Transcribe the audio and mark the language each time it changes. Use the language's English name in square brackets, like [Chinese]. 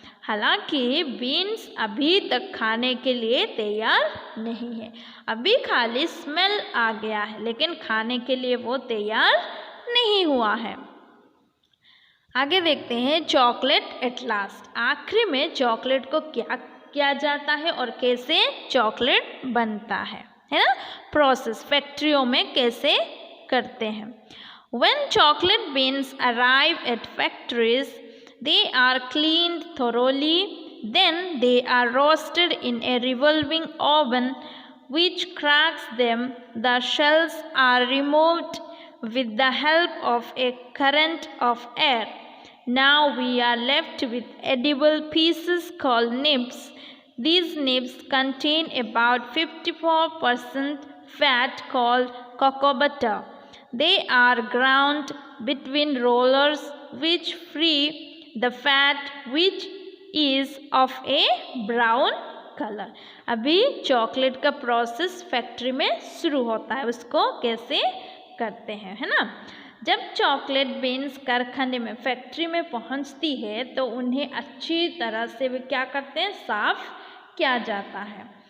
[Hindi] हालांकि बीन्स अभी तक खाने के लिए तैयार नहीं है, अभी खाली स्मेल आ गया है, लेकिन खाने के लिए वो तैयार नहीं हुआ है। आगे देखते हैं [English] Chocolate at last. [Hindi] आखिरी में चॉकलेट को क्या किया जाता है और कैसे चॉकलेट बनता है ना, प्रोसेस फैक्ट्रियों में कैसे करते हैं। [English] When chocolate beans arrive at factories, they are cleaned thoroughly. Then they are roasted in a revolving oven which cracks them. The shells are removed with the help of a current of air. Now we are left with edible pieces called nibs. These nibs contain about 54% fat called cocoa butter. They are ground between rollers which free the fat, which is of a brown colour. [Hindi] अभी chocolate का process factory में शुरू होता है, उसको कैसे करते हैं, है ना। जब चॉकलेट बीन्स कारखाने में फैक्ट्री में पहुंचती है तो उन्हें अच्छी तरह से वे क्या करते हैं, साफ किया जाता है।